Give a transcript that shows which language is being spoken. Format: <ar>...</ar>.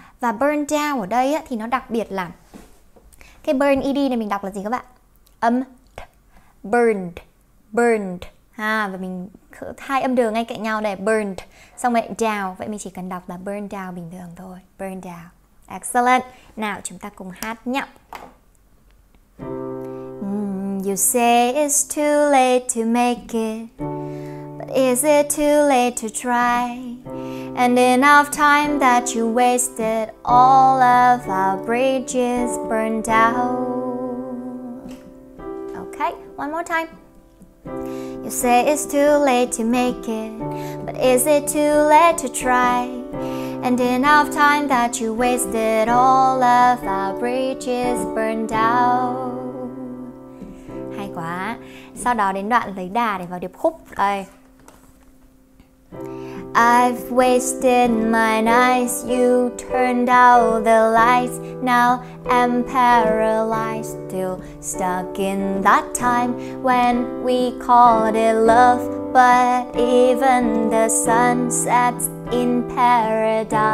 <vi>Và burn down ở đây á, thì nó đặc biệt là cái burn ed này mình đọc là gì các bạn? Âm burned. Và mình hai âm đường ngay cạnh nhau đây, burned, xong rồi down. Vậy mình chỉ cần đọc là burn down bình thường thôi. Burn down. Excellent. Nào chúng ta cùng hát nhé.</vi> <en>You say it's too late to make it, but is it too late to try? And enough time that you wasted, all of our bridges burned out. Okay, one more time. You say it's too late to make it, but is it too late to try? And enough time that you wasted, all of our bridges burned out.</en> <vi>Hay quá. Sau đó đến đoạn lấy đà để vào điệp khúc. Đây.</vi> <en>I've wasted my nights, you turned out the lights. Now I'm paralyzed, still stuck in that time when we called it love. But even the sun sets in paradise.</en>